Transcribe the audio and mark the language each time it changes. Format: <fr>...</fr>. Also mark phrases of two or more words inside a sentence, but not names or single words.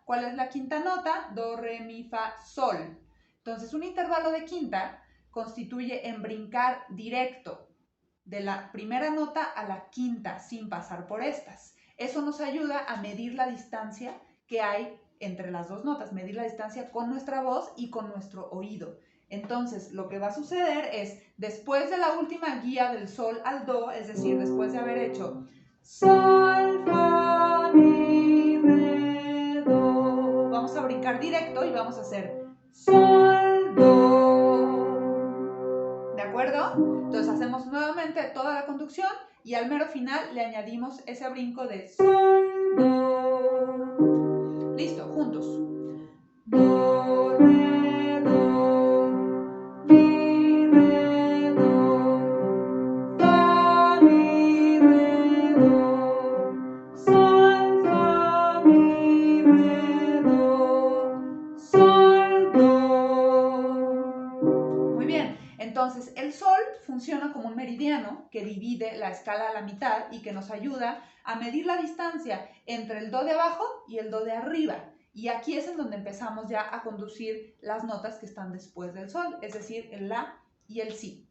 <es>¿Cuál es la quinta nota? Do, re, mi, fa, sol. Entonces, un intervalo de quinta constituye en brincar directo de la primera nota a la quinta sin pasar por estas. Eso nos ayuda a medir la distancia que hay entre las dos notas, medir la distancia con nuestra voz y con nuestro oído. Entonces, lo que va a suceder es, después de la última guía del sol al do, es decir, después de haber hecho sol, fa, mi, re, do, vamos a brincar directo y vamos a hacer sol, do. ¿De acuerdo? Entonces hacemos nuevamente toda la conducción y al mero final le añadimos ese brinco de sol, do. Listo, juntos. Do, re, do, mi, re, do, fa, mi, re, do, sol, fa, mi, re, do, sol, do. Muy bien, entonces el sol funciona como un meridiano que divide la escala a la mitad y que nos ayuda a medir la distancia entre el do de abajo y el do de arriba. Y aquí es en donde empezamos ya a conducir las notas que están después del sol, es decir, el la y el si.</es>